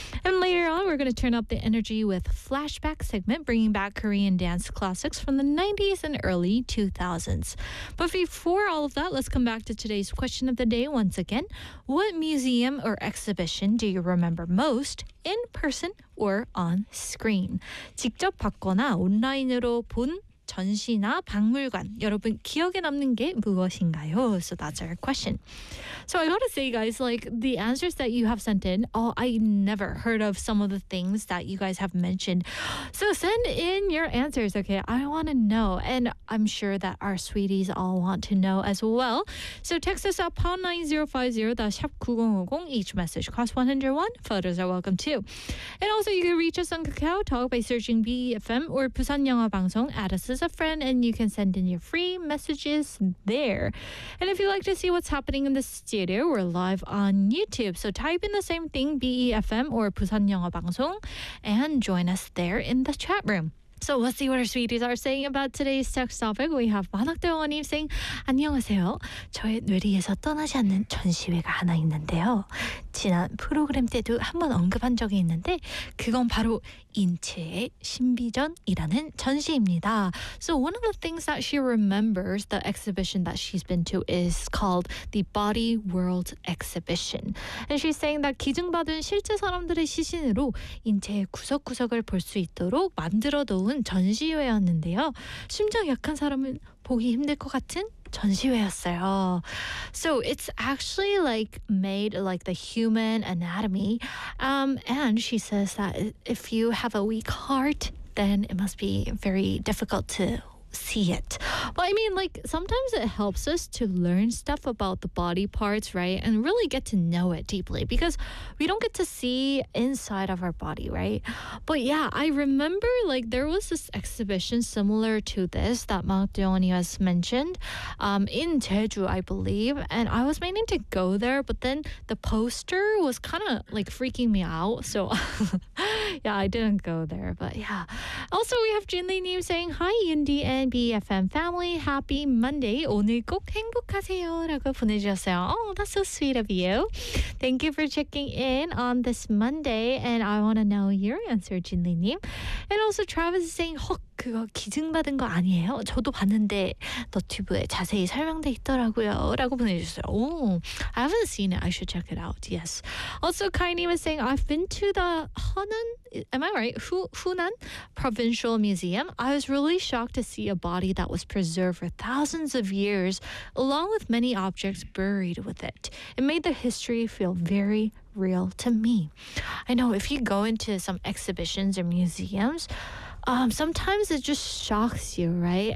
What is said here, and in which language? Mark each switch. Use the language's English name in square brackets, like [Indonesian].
[English] And later on, we're going to turn up the energy with flashback segment, bringing back Korean dance classics from the 90s and early 2000s. But before all of that, let's come back to today's question of the day once again. What museum or exhibition do you remember most, in person or on screen? [Korean] 직접 봤거나 온라인으로 본 전시나 박물관, 여러분 기억에 남는 게 무엇인가요? [English] So that's our question. So I gotta say, guys, like, the answers that you have sent in, oh, I never heard of some of the things that you guys have mentioned. So send in your answers, okay? I want to know. And I'm sure that our sweeties all want to know as well. So text us at #9050-9050. Each message costs 101. Photos are welcome too. And also, you can reach us on KakaoTalk by searching BEFM or Busan 영화 방송, add us as a friend, and you can send in your free messages there. And if you'd like to see what's happening in the studio, we're live on YouTube, so type in the same thing, BEFM or Busan 영화 방송, and join us there in the chat room. So let's see what our sweeties are saying about today's text topic. We have 만학대원님 saying, [Korean] 안녕하세요. 저의 뇌리에서 떠나지 않는 전시회가 하나 있는데요. 지난 프로그램 때도 한번 언급한 적이 있는데 그건 바로 인체의 신비전이라는 전시입니다. [English] So one of the things that she remembers, the exhibition that she's been to, is called the Body World Exhibition. And she's saying that [Korean] 기증받은 실제 사람들의 시신으로 인체의 구석구석을 볼 수 있도록 만들어 놓은 전시회였는데요. 심장 약한 사람은 보기 힘들 것 같은 전시회였어요. [English] So it's actually like made like the human anatomy. And she says that if you have a weak heart, then it must be very difficult to see it. But I mean, like, sometimes it helps us to learn stuff about the body parts, right? And really get to know it deeply, because we don't get to see inside of our body, right? But yeah, I remember, like, there was this exhibition similar to this that Mark Deoni has mentioned in Jeju, I believe. And I was meaning to go there, but then the poster was kind of, like, freaking me out. So yeah, I didn't go there. But yeah. Also, we have Jin Lee Nim saying, hi, Yindi and BFM family, happy Monday. [Korean] 오늘 꼭 행복하세요 라고 보내주셨어요. [English] Oh, that's so sweet of you. Thank you for checking in on this Monday, and I want to know your answer, Jinli-nim. And also Travis is saying, [Korean] 헉, 그거 기증받은 거 아니에요? 저도 봤는데 너튜브에 자세히 설명돼 있더라고요 라고 보내주셨어요. [English] Oh, I haven't seen it. I should check it out. Yes. Also, Kai-nim is saying, I've been to the Hunan, am I right? Hunan Provincial Museum. I was really shocked to see a body that was preserved for thousands of years, along with many objects buried with it. It made the history feel very real to me. I know if you go into some exhibitions or museums, sometimes it just shocks you, right?